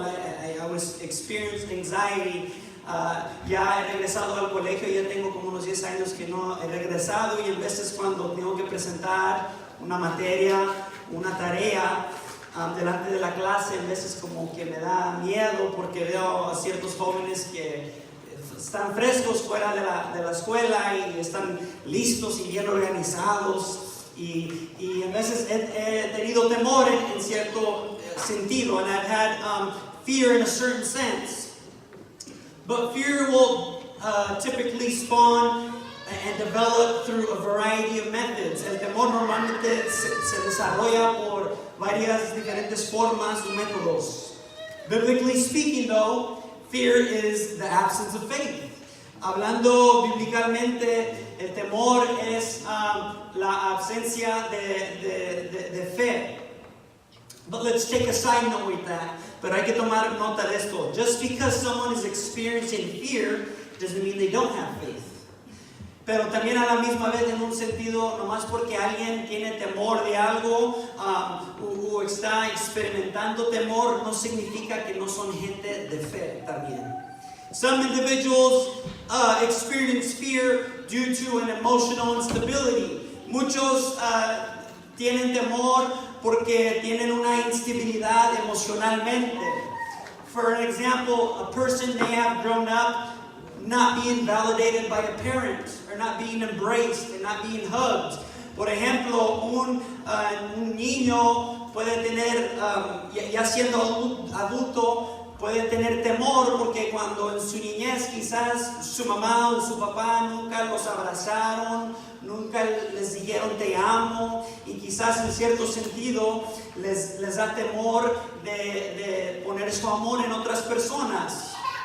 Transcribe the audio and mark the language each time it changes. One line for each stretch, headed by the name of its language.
English: I was experienced anxiety.
Spanish: Ya he regresado al colegio, ya tengo como unos 10 años que no he regresado, y en veces cuando tengo que presentar una materia, una tarea, delante de la clase, en veces como que me da miedo porque veo a ciertos jóvenes que están frescos fuera de la escuela y están listos y bien organizados, y en veces he tenido temor en cierto sentido,
English: and I've had fear in a certain sense. But fear will typically spawn and develop through a variety of methods.
Spanish: El temor normalmente se desarrolla por varias diferentes formas o métodos.
English: Biblically speaking, though, fear is the absence of faith.
Spanish: Hablando bíblicamente, el temor es la ausencia de fe.
English: But let's take a side note with that.
Spanish: Pero hay que tomar nota de esto.
English: Just because someone is experiencing fear doesn't mean they don't have faith.
Spanish: Pero también a la misma vez, en un sentido, nomás porque alguien tiene temor de algo o está experimentando temor, no significa que no son gente de fe también.
English: Some individuals experience fear due to an emotional instability.
Spanish: Muchos tienen temor porque tienen una instabilidad emocionalmente.
English: For an example, a person may have grown up not being validated by a parent, or not being embraced, and not being hugged.
Spanish: Por ejemplo, un niño puede tener, ya siendo adulto, puede tener temor porque cuando en su niñez quizás su mamá o su papá nunca los abrazaron, nunca les dijeron te amo, y quizás en cierto sentido les da temor de poner su amor en otras personas.